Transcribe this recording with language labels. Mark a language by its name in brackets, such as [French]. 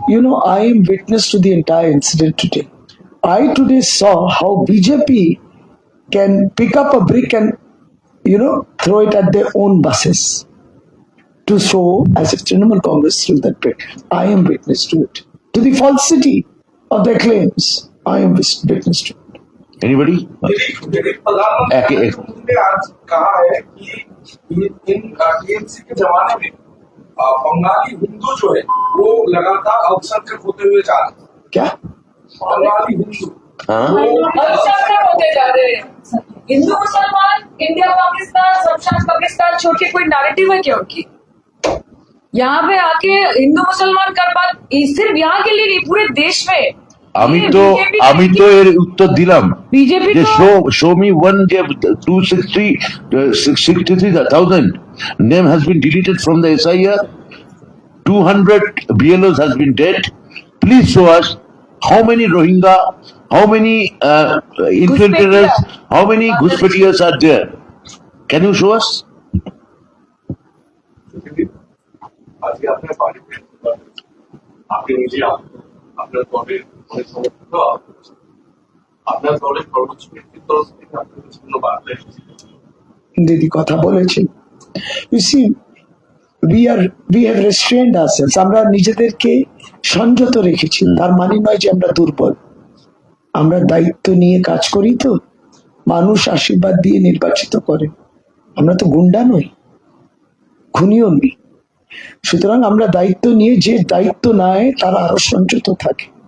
[English] You know, I am witness to the entire incident today. I today saw how BJP can pick up a brick and, you know, throw it at their own buses to show as if Trinamool Congress threw that brick. I am witness to it. To the falsity of their claims, I am witness to it. Anybody? [Hindi] प्रधानमंत्री ने आज कहा है कि इन TMC के जमाने में बंगाली हिंदू जो है वो लगातार अल्पसंख्यक होते हुए जा रहे हैं। क्या? बंगाली हिंदू हाँ अल्पसंख्यक होते जा रहे हैं। हिंदू मुसलमान, इंडिया पाकिस्तान, शमशान पाकिस्तान छोड़ के कोई नैरेटिव है क्या उनकी? यहाँ पे आके हिंदू मुसलमान कर बात सिर्फ यहाँ के लिए नहीं, पूरे देश में। [Bangla] আমি তো এর উত্তর দিলাম [Hindi] बीजेपी [Bangla] যে [Hindi] तो [English] show me one যে 263,000 name has been deleted from the SIR, 200 BLOs has been dead. Please show us how many Rohingya, how many infiltrators, how many Ghuspetias are there. Can you show us? [Bangla] আজকে আপনার বাড়িতে আপনি নিজে আপনার দলের অনেক সমর্থিত আপনার দলের সর্বোচ্চ নেতৃত্ব থেকে আপনার বিভিন্ন বার্তা এসেছে। দিদি কথা বলেছেন। [English] You see, we have restrained ourselves. [Bangla] আমরা নিজেদেরকে সংযত রেখেছি, তার মানে নয় যে আমরা দুর্বল। আমরা দায়িত্ব নিয়ে কাজ করি, তো মানুষ আশীর্বাদ দিয়ে নির্বাচিত করে। আমরা তো গুন্ডা নই, খুনিও নই। সুতরাং আমরা দায়িত্ব নিয়ে, যে দায়িত্ব নেয় তারা আরো সংযত থাকে।